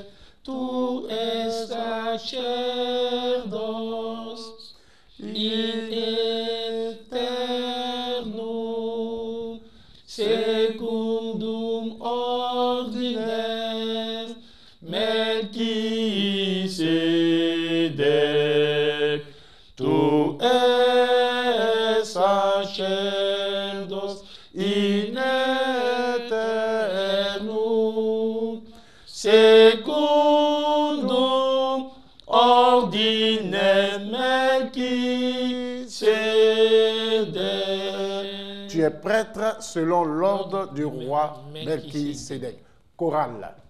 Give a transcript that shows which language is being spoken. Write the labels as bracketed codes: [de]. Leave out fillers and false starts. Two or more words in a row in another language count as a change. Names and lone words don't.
[la] Tu es sacerdos in aeternum, secundum ordines Melchizedek. Tu es sacerdos in aeternum, secundum ordines Melchizedek. [fr] Tu es prêtre selon l'ordre du roi Melchisédek. Chorale.